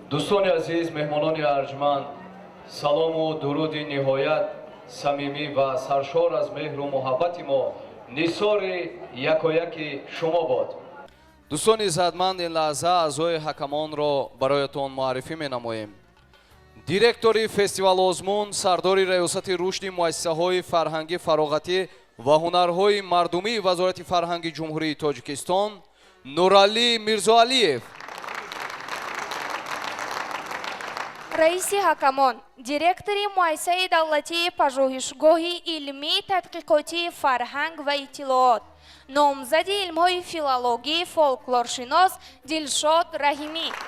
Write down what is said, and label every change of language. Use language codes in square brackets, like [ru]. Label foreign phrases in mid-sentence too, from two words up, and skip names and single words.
[tg] дӯстони азиз, меҳмонони арҷманд, салом ва дуруди ниҳоят самимӣ ва саршор аз меҳр ва муҳаббати мо нисори якояки шумо бод. дӯстони иззатманд, ин лаҳза аъзои ҳакамонро бароятон муаррифӣ менамоем. دиректори фестивал озмун, сардори раёсати рушди муассисаҳои фарҳангӣ, фароғатӣ ва ҳунарҳои мардумии вазорати фарҳанги ҷумҳурии Тоҷикистон Нуралӣ Мирзоалиев. раиси ҳакамон, директори муассисаи давлатии пажӯҳишгоҳи илмӣ-тадқиқотии фарҳанг ва иттилоот, номзади илмҳои филологӣ, фолклоршинос Дилшод Раҳимӣ.